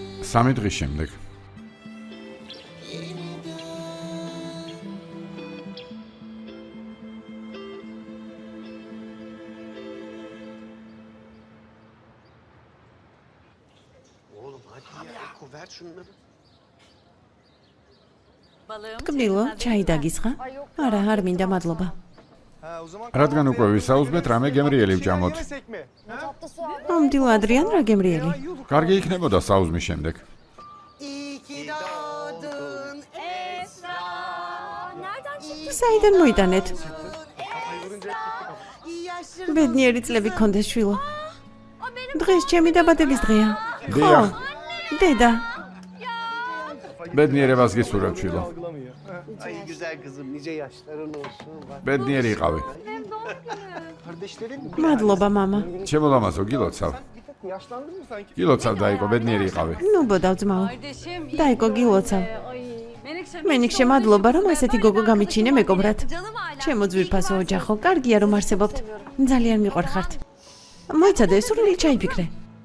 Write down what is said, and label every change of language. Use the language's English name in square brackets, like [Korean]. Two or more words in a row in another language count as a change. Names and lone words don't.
[Georgian] 3 დღის შემდეგ. [Turkish] Oğlum hadi ya. Eko ver şunları. [Georgian] ტკბილო, ჩაი დაგისხა? არა, არ მინდა, მადლობა. რადგან უკვე ვისაუზმეთ, რამე გემრიელი ვჭამოთ. მომდილო ადრიან, რა გემრიელი? კარგი იქნებოდა საუზმის შემდეგ. [Turkish] İyi ki doğdun Esra. [Georgian] საიდან მოიტანეთ? [Turkish] İyi yaşların. [Georgian] ბედნიერი წლები გქონდეს, შვილო. დღეს ჩემი დაბადების დღეა. დიახ, დედა, ბედნიერებას გისურვებ, შვილო. [Turkish] Ay güzel kızım nice yaşların olsun. Bak. [Georgian] ბედნიერი იყავი. [Turkish] Kardeşlerin mi? [Georgian] მადლობა, მამა. ჩემო ლამაზო, გილოცავ. [Turkish] Bir tek yaşlandın mı sanki? [Georgian] გილოცავ, დაიკო, ბედნიერი იყავი. ნუ ბოდავ ძმაო. [Turkish] Kardeşim. [Georgian] დაიკო, გილოცავ. მენიქშე, მადლობა, რომ ასეთი გოგო გამიჩინე მეგობრად. ჩემო ძვირფასო ოჯახო, კარგია რომ არსებობთ. ძალიან მიყვარხართ. მოიცადე, სურვილი ჩაიფიქრე.